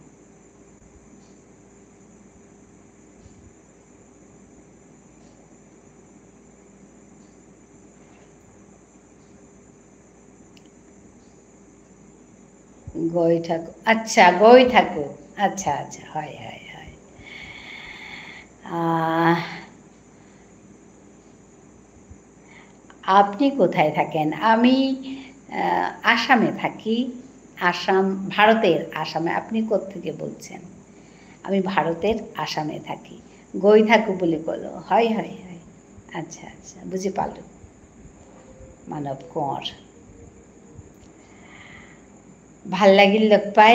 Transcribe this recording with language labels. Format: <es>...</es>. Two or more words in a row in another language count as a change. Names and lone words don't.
<as>গৈ থাকোঁ। আচ্ছা, গৈ থাকোঁ। আচ্ছা আচ্ছা, হয় হয় হয়।</as> <bn>আপনি কোথায় থাকেন? আমি আসামে থাকি। আসাম, ভারতের আসামে। আপনি কোত্থেকে বলছেন? আমি ভারতের আসামে থাকি।</bn> <as>গৈ থাকোঁ বুলি ক'লোঁ। হয় হয় হয়, আচ্ছা আচ্ছা, বুজি পালোঁ। মানৱ কোঁৱৰ, ভাল লাগিল লগ পাই।</as>